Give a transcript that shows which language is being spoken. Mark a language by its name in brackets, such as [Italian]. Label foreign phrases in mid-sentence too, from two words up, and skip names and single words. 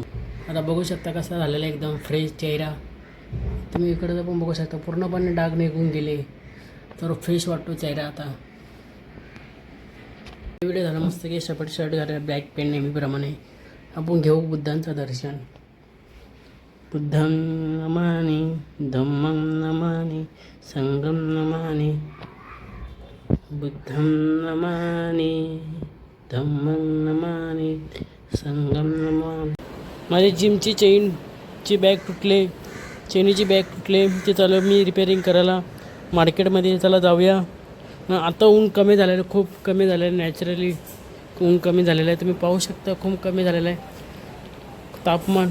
[Marathi] आता बघू शकता कसा झालेला आहे एकदम फ्रेश चेहरा. तुम्ही इकडे पण बघू शकता पूर्णपणे डाग निघून गेले. तर फ्रेश वाटतो चेहरा आता. व्हिडिओ झाला मस्त की शर्ट घाला [English] black pen [Marathi] नेहमीप्रमाणे. आपण घेऊ बुद्धांचं दर्शन. [Pali] बुद्धं नमामि धम्मं नमामि संघं नमामि. बुद्धं नमामि धम्मं नमामि संघं नमामि. [Marathi] माझी जिमची चेनची बॅग तुटले. चेनीची बॅग तुटले. ते चालू मी रिपेअरिंग करायला मार्केटमध्ये. चला जाऊया. आता ऊन कमी झालेलं खूप कमी झालेलं आहे. नॅचरली ऊन कमी झालेलं आहे. तुम्ही पाहू शकता खूप कमी झालेलं आहे तापमान.